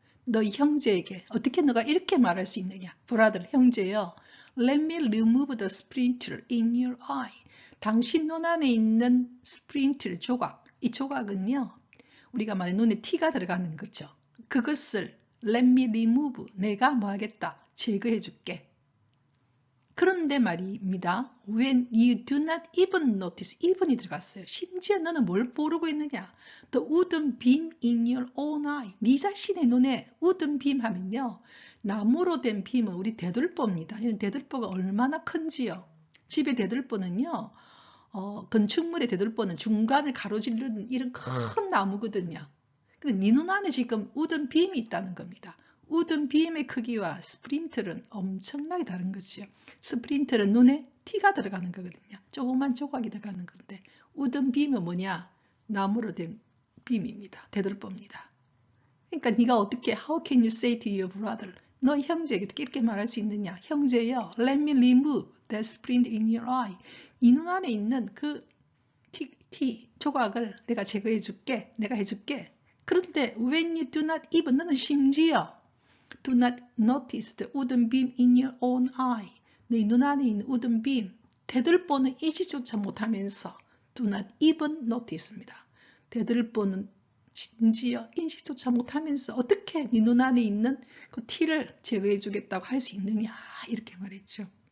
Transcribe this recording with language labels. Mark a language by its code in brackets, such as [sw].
[ko] 너희 형제에게 어떻게 너가 이렇게 말할 수 있느냐? brother, 형제여. [en] Let me remove the splinter in your eye. [ko] 당신 눈 안에 있는 스프린트 조각. 이 조각은요. 우리가 말하는 눈에 티가 들어가는 거죠. 그것을 [en] let me remove. [ko] 내가 뭐 하겠다? 제거해 줄게. 그런데 말입니다. [en] When you do not even notice, even이 [ko] 들어갔어요. 심지어 너는 뭘 모르고 있느냐? [en] The wooden beam in your own eye. [ko] 네 자신의 눈에 wooden beam 하면요. 나무로 된 빔은 우리 대들보입니다. 이런 대들보가 얼마나 큰지요. 집의 대들보는요. 건축물의 대들보는 중간을 가로지르는 이런 큰 나무거든요. 근데 네 눈 안에 지금 wooden beam이 있다는 겁니다. 우든 빔의 크기와 스프린트는 엄청나게 다른 거죠. 스프린트는 눈에 티가 들어가는 거거든요. 조그만 조각이 들어가는 건데 우든 빔은 뭐냐? 나무로 된 빔입니다. 대들보입니다. 그러니까 네가 어떻게 [en] How can you say to your brother? [ko] 너 형제에게 어떻게 이렇게 말할 수 있느냐? 형제여, [en] let me remove that splint in your eye. [ko] 이 눈 안에 있는 그 조각을 내가 제거해 줄게. 내가 해줄게. 그런데 [en] when you do not even [ko] 너는 심지어 [en] do not notice the wooden beam in your own eye. [ko] 네 눈 안에 있는 wooden beam, 대들보는 인식조차 못하면서 [en] do not even notice [ko] 입니다. 대들보는 심지어 인식조차 못하면서 어떻게 네 눈 안에 있는 그 티를 제거해 주겠다고 할 수 있느냐 이렇게 말했죠.